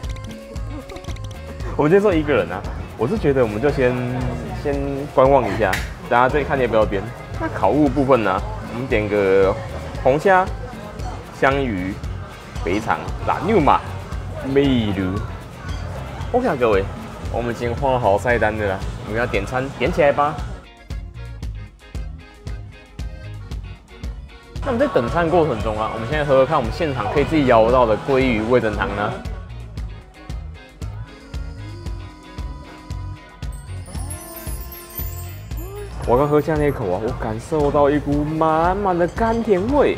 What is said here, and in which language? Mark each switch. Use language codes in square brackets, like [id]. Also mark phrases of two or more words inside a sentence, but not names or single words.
[zh] 我們今天說一個人啊，我是覺得我們就先觀望一下，大家再看要不要點。那烤物部分呢、啊，我們點個紅蝦、香魚、肥腸、辣牛嘛、美乳。OK 啊，各位，我們已經畫好菜單的了，我們要點餐，點起來吧。那我們在等餐過程中啊，我們現在喝喝看，我們現場可以自己舀到的鮭魚味噌湯呢。我剛喝下那一口啊，我感受到一股滿滿的甘甜味。